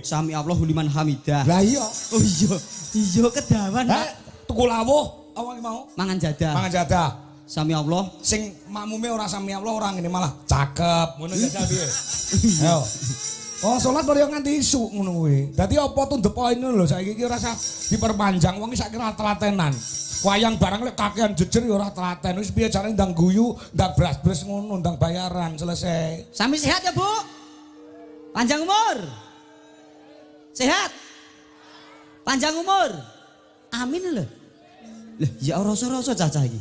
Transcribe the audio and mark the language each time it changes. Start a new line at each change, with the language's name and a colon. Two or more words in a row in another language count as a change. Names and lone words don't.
Arabic: sami Allahu liman hamidah
Javanese: lah iya oh iya kedawan Pak tuku lawuh apa mau mangan jadah
Arabic: sami Allah
Javanese: sing makmume ora
Arabic: sami Allah
Javanese: ora ngene malah cakep ngono jajal piye ayo oh salat baru nganti isuk ngono kuwi dadi apa
English: to the point
Javanese: lho saiki iki ora usah diperpanjang wong iki saiki ora telatenan wayang barang lek kakean jejer ya ora telaten wis piye carane ndang guyu ndang bras-bras ngono ndang bayaran selesai sami sehat ya Bu panjang umur sehat panjang umur amin lho lah ya rasa-rasa cacah iki